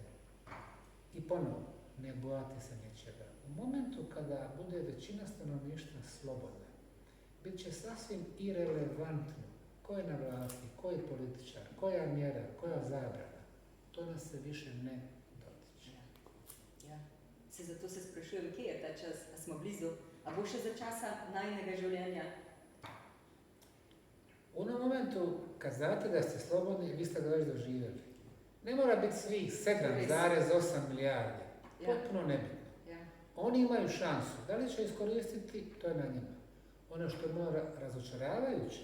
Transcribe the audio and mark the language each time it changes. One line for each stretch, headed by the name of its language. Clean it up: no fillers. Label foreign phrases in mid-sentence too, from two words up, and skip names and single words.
Bosnian: I ponovno, ne bojati se ničega. U momentu kada bude većina stanovništva slobodna, bit će sasvim irelevantno ko je na vlasti, ko je političar, koja mjera, koja zabrana. To nas se više ne dotiče.
Slovenian: Ja. Zato se sprašujem, kje je ta čas, a smo blizu, a bo še za časa najnega življenja?
Bosnian: U onom momentu, kad znate da ste slobodni, vi ste ga već doživjeli. Ne mora biti svih 7,8 milijardi. Potpuno nebitno. Oni imaju šansu. Da li će iskoristiti, to je na njima. Ono što je malo razočaravajuće.